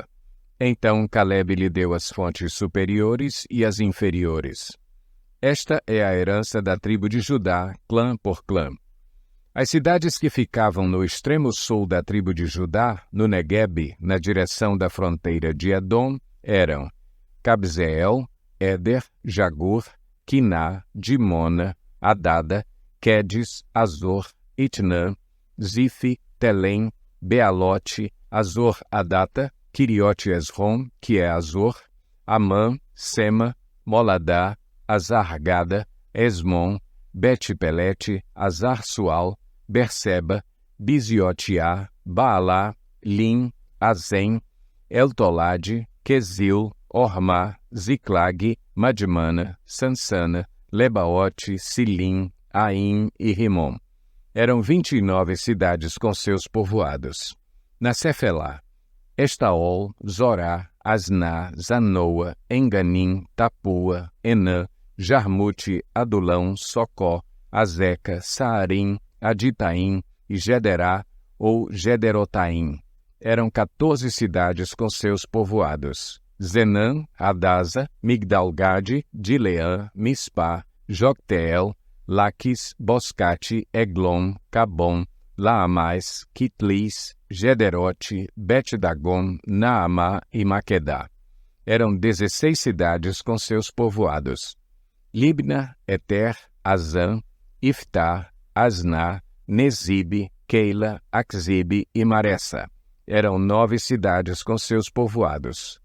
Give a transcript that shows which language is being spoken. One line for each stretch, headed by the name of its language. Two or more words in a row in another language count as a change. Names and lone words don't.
Portuguese: Então Calebe lhe deu as fontes superiores e as inferiores. Esta é a herança da tribo de Judá, clã por clã. As cidades que ficavam no extremo sul da tribo de Judá, no Neguebe, na direção da fronteira de Edom, eram Cabzeel, Éder, Jagur, Quiná, Dimona, Adada, Quedes, Azor, Itnã, Zife, Telém, Bealote, Azor Adata, Quiriote Esrom, que é Azor, Amã, Sema, Moladá, Azargada, Esmon, Bet-Pelete, Azar-Sual, Berseba, Biziotiá, Baalá, Lim, Azem, Eltolade, Quesil, Ormá, Ziclag, Madmana, Sansana, Lebaote, Silim, Aim e Rimom. Eram 29 cidades com seus povoados. Na Cefelá, Estaol, Zorá, Asná, Zanoa, Enganim, Tapua, Enã, Jarmute, Adulão, Socó, Azeca, Saarim, Aditaim e Gederá ou Gederotaim. Eram 14 cidades com seus povoados. Zenã, Adasa, Migdalgade, Dileã, Mispá, Jocteel, Laquis, Boscate, Eglon, Cabom, Laamais, Kitlis, Gederote, Bet-Dagon, Naamá e Maquedá. Eram 16 cidades com seus povoados. Libna, Eter, Azã, Iftá, Asná, Nezibe, Keila, Axibe e Maressa. Eram 9 cidades com seus povoados.